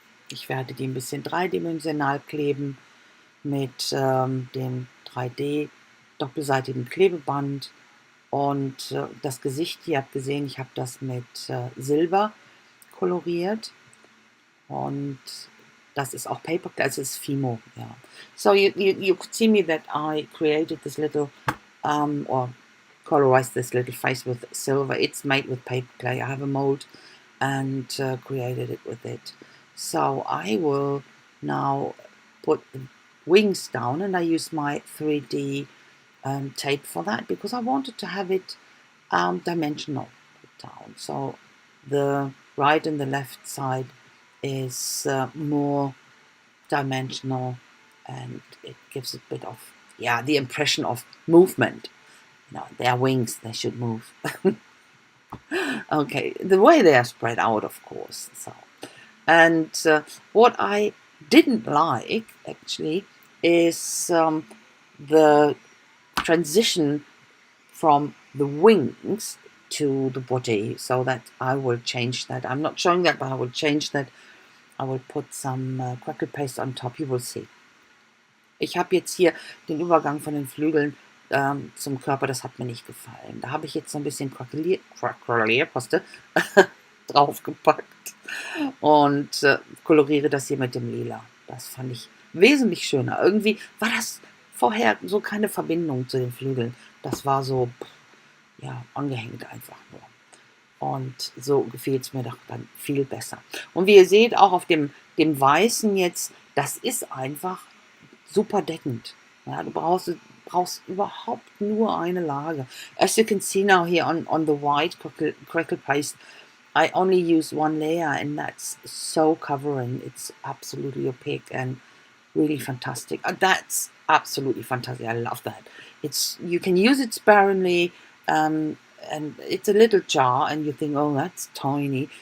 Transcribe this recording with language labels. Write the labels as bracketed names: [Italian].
[German] Ich werde die ein bisschen dreidimensional kleben mit dem 3D doppelseitigen Klebeband Und das Gesicht, ihr habt gesehen, ich habe das mit Silber koloriert. Und das ist auch paper, also es ist Fimo, yeah. [English] So you could see me that I created this little, or colorized this little face with silver. It's made with paper clay. I have a mold and created it with it. So I will now put the wings down, and I use my 3D tape for that because I wanted to have it dimensional down. So the right and the left side is more dimensional, and it gives a bit of, yeah, the impression of movement. You know, their wings, they should move. Okay, the way they are spread out, of course. So, and what I didn't like actually is the transition from the wings to the body, so that I will change that. I'm not showing that, but I will change that. I will put some crackle paste on top. You will see. [German] Ich habe jetzt hier den Übergang von den Flügeln zum Körper, das hat mir nicht gefallen. Da habe ich jetzt so ein bisschen Cracklepaste draufgepackt und koloriere das hier mit dem Lila. Das fand ich wesentlich schöner. Irgendwie war das vorher so keine Verbindung zu den Flügeln. Das war so, ja, angehängt einfach nur. Und so gefiel es mir doch dann viel besser. Und wie ihr seht, auch auf dem Weißen jetzt, das ist einfach super deckend. Ja, du brauchst überhaupt nur eine Lage. [English] As you can see now here on the white crackle paste, I only use one layer, and that's so covering. It's absolutely opaque and really fantastic. That's absolutely fantastic. I love that. You can use it sparingly, and it's a little jar, and you think, oh, that's tiny.